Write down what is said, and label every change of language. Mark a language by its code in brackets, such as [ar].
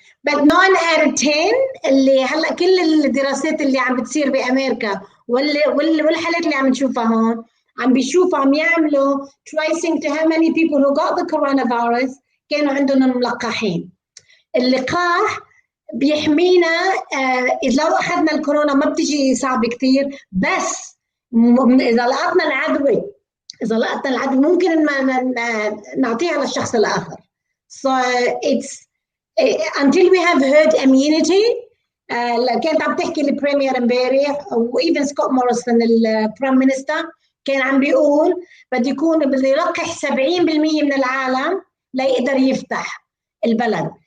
[en] But 9 out of 10 [ar] اللي هلا كل الدراسات اللي عم بتصير بأمريكا والحالات اللي عم نشوفها هون عم يعملوا [en] tracing to how many people who got the coronavirus [ar] كانوا عندهم ملقحين. اللقاح بيحمينا إذا لو أخذنا الكورونا ما بتجي صعب كتير، بس إذا لقطنا العدوى ممكن نعطيها للشخص الآخر. So it's until we have herd immunity. كانت عم تحكي البريمير امبارح وإيفن سكوت موريسون البرايم مينستر كان عم بيقول بده يلقح 70% من العالم لا يقدر يفتح البلد.